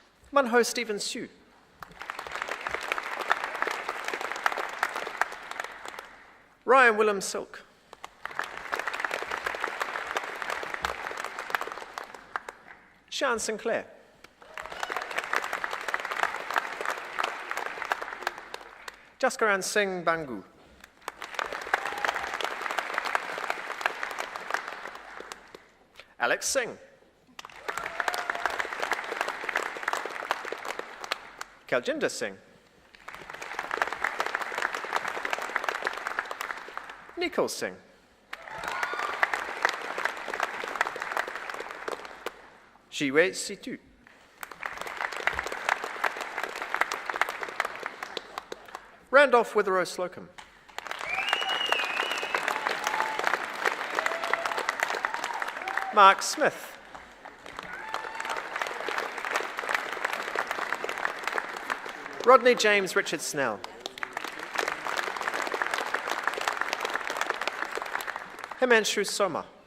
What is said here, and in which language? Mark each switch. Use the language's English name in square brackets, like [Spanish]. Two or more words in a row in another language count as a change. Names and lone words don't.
[English] Munho Stephen Hsu. Ryan Willem Silk. Sean Sinclair. Jaskaran Singh Bangu. Alex Singh. Kaljinder Singh. Nicole Singh. Shiwei Situ. Randolph Witherow Slocum. Mark Smith. Rodney James Richard Snell. Himanshu Soma.